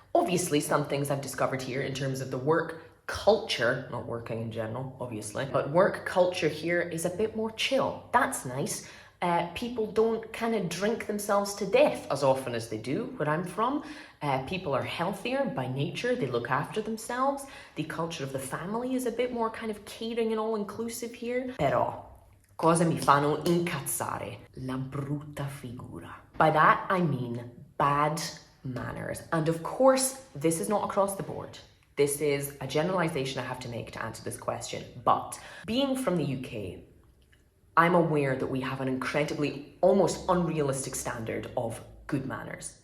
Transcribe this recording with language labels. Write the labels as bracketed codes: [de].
[en] Obviously, some things I've discovered here in terms of the work culture, not working in general, obviously, but work culture here is a bit more chill. That's nice. People don't kind of drink themselves to death as often as they do where I'm from. People are healthier by nature, they look after themselves. The culture of the family is a bit more kind of caring and all-inclusive here. [it] Però, cosa mi fanno incazzare? La brutta figura. [en] By that, I mean bad manners. And of course, this is not across the board. This is a generalization I have to make to answer this question. But being from the UK, I'm aware that we have an incredibly, almost unrealistic standard of good manners.